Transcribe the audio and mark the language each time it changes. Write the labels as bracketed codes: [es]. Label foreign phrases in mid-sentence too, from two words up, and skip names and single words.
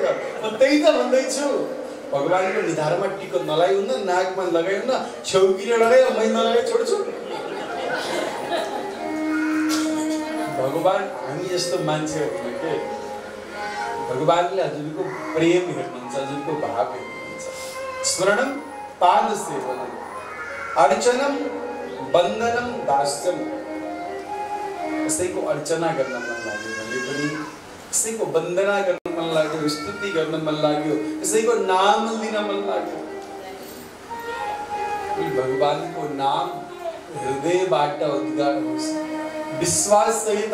[ne] म त्यही त भन्दैछु, भगवानको निधारमा टिको नलाइहुन्न, नाकमा लगाइहुन्न, छेउतिर लगाइ मै नलगाइ छोड्छु। भगवान हामी जस्तो मान्छे होइन के। भगवानले हजुरको प्रेम हेर्नुहुन्छ, हजुरको भाव हेर्नुहुन्छ। [sa] स्मरणम पाद सेवनम अर्चनम वन्दनम दास्यम। [ne] कसैको अर्चना गर्न मन लाग्यो भने पनि, कसैको वन्दना गर्न मन लाग्यो, स्तुति गर्न मन लाग्यो, कसैको नाम लिन मन लाग्यो, भगवानको नाम हृदयबाट उद्गार होस्, विश्वास सहित।